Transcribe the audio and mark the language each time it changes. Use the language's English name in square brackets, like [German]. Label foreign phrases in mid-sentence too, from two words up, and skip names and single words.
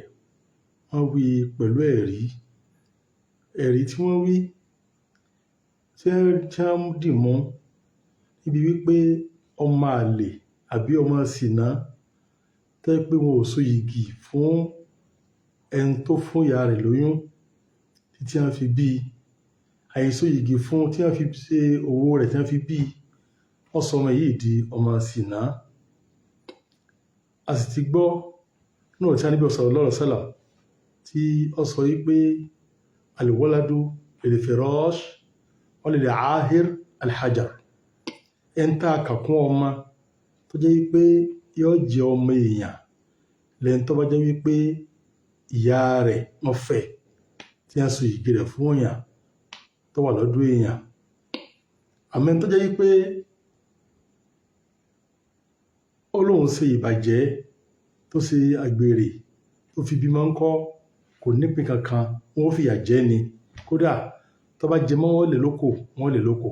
[Yoruba] Wọ́n wí pẹ̀lú ẹ̀rí tí wọ́n wí tí wọ́n dì mú níbi wípé ọmọ àlè àbí ọmọ ṣìnà tẹ́ pé wọn ò so yìgì fún ẹni tó fún ìyá rẹ̀ lóyún tí wọ́n fi bí àìsó yìgì fún tí wọ́n fi ṣe owó rẹ̀ tí wọ́n fi bí wọ́n sọ ọmọ yìí di ọmọ ṣìnà. A sì ti gbọ́ náà tí a níbi [Arabic] صلى الله عليه وسلم [Yoruba] tí ó sọ wípé [Arabic] الولد للفراش و للعاهر الحجر. [Yoruba] ẹni tá a kà kún ọmọ tó jẹ́ wípé yóò jẹ́ ọmọ èèyàn lẹ́yìn tó bá jẹ́ wípé ìyá rẹ̀ wọ́n fẹ́ tí wọ́n so yìgì rẹ̀ fún èèyàn tó wà lọ́dún èèyàn. Àmọ́ tó jẹ́ wípé ó lóun ṣe ìbàjẹ́ tó ṣe àgbèrè tó fi bímọ ńkọ́ kò nípìn kankan wọ́n fìyà jẹ ni kódà tó bá jẹ mọ́ wọ́n lè lóko.